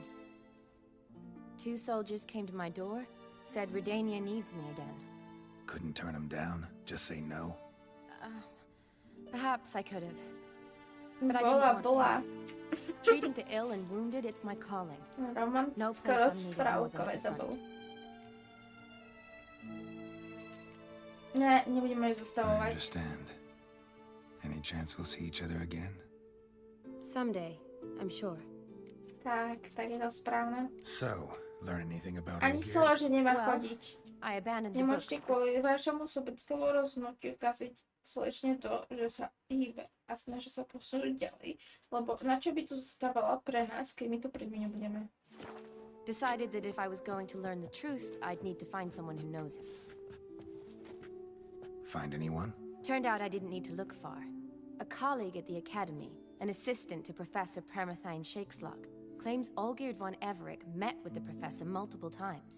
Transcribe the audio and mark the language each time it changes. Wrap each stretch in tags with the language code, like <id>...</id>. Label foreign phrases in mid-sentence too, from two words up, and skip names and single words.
<en>2 soldiers came to my door, said Redania needs me again. Couldn't turn him down? Just say no? Perhaps I could have. But I</en> <sk>Bola.</sk> <en>didn't want to. Treating the ill and wounded, it's my calling. No place I'm needed more than at the front.</en> <sk>Nie, nebudeme ju</sk> <en>I</en> <sk>zastavovať.</sk> <en>understand. Any chance we'll see each other again? Someday, I'm sure.</en> <sk>Tak je to správne.</sk> <en>So, learn anything about</en> <sk>Ani</sk> <en>Olgierd?</en> <sk>slova, že nemá</sk> <en>Well,</en> <sk>chodiť.</sk> <en>I abandoned the books.</en> <sk>Nemôžete kvôli vašemu sobeckému rozhodnutiu kaziť slečne to, že sa hýbe a snaží sa posunúť ďalej. Lebo na čo by tu zostávala pre nás, keď my tu pred ňou budeme?</sk> <en>Decided that if I was going to learn the truth, I'd need to find someone who knows it. Find anyone? Turned out I didn't need to look far. A colleague at the academy, an assistant to Professor Permathine Shakeslug, claims Olgierd von Everec met with the professor multiple times.</en>